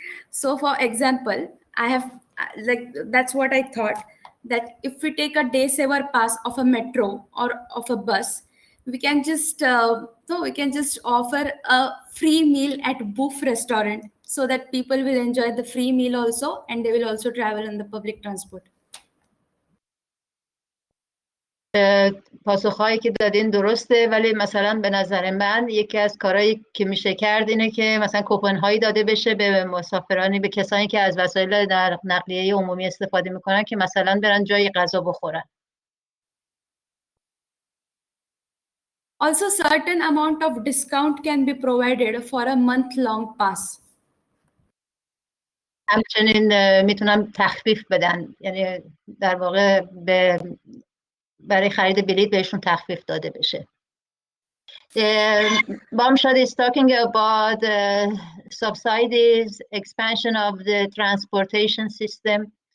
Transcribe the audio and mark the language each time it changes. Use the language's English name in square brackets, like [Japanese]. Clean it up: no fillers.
[English] So for example, I have that's what I thought, that if we take a day saver pass of a metro or of a bus, we can just offer a free meal at Buff restaurant so that people will enjoy the free meal also, and they will also travel in the public transport. [Persian] پاسخهایی که دادین درسته، ولی مثلا به نظر من یکی از کارهایی که میشه کرد اینه که مثلا کوپن هایی داده بشه به مسافرانی، به کسانی که از وسایل نقلیه عمومی استفاده میکنن که مثلا برن جای غذا بخورن. [English] Also, certain amount of discount can be provided for a month-long pass. [Persian] همچنین میتونم تخفیف بدن، یعنی در واقع برای خرید بلیط بهشون تخفیف داده بشه. [English] Bamshad is talking about subsidies, expansion of the transportation system.